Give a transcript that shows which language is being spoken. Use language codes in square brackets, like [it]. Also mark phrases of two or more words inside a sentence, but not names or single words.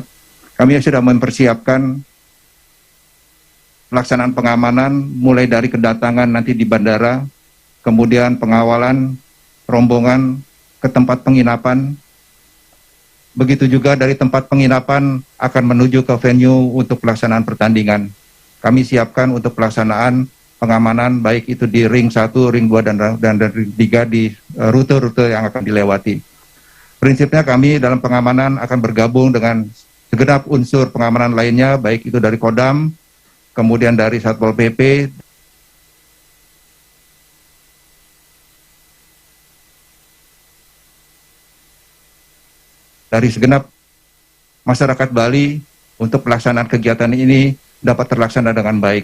[id] Kami sudah mempersiapkan pelaksanaan pengamanan mulai dari kedatangan nanti di bandara, kemudian pengawalan rombongan ke tempat penginapan. Begitu juga dari tempat penginapan akan menuju ke venue untuk pelaksanaan pertandingan. Kami siapkan untuk pelaksanaan pengamanan baik itu di ring 1, ring 2, dan ring 3 di rute-rute yang akan dilewati. Prinsipnya kami dalam pengamanan akan bergabung dengan segenap unsur pengamanan lainnya, baik itu dari Kodam, kemudian dari Satpol PP, dari segenap masyarakat Bali untuk pelaksanaan kegiatan ini dapat terlaksana dengan baik.